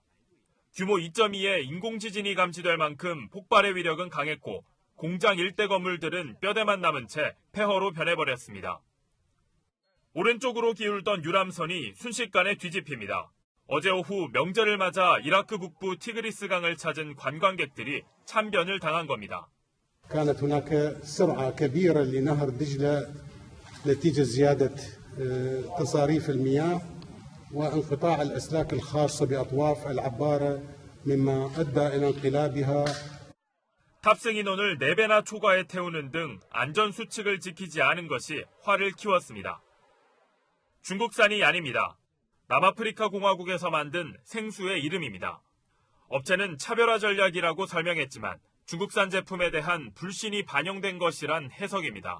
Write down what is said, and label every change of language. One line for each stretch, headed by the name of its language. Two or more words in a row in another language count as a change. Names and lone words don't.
Korean: 규모 2.2의 인공지진이 감지될 만큼 폭발의 위력은 강했고 공장 일대 건물들은 뼈대만 남은 채 폐허로 변해버렸습니다. 오른쪽으로 기울던 유람선이 순식간에 뒤집힙니다. 어제 오후 명절을 맞아 이라크 북부 티그리스 강을 찾은 관광객들이 참변을 당한 겁니다.
Arabic: كانت هناك سرعة كبيرة لنهر دجلة نتيجة زيادة تصاريف المياه وانقطاع الأسلاك الخاصة بأطواف العبارة مما أدى إلى انقلابها.
Korean: 탑승 인원을 4배나 초과해 태우는 등 안전수칙을 지키지 않은 것이 화를 키웠습니다. 중국산이 아닙니다. 남아프리카 공화국에서 만든 생수의 이름입니다. 업체는 차별화 전략이라고 설명했지만 중국산 제품에 대한 불신이 반영된 것이란 해석입니다.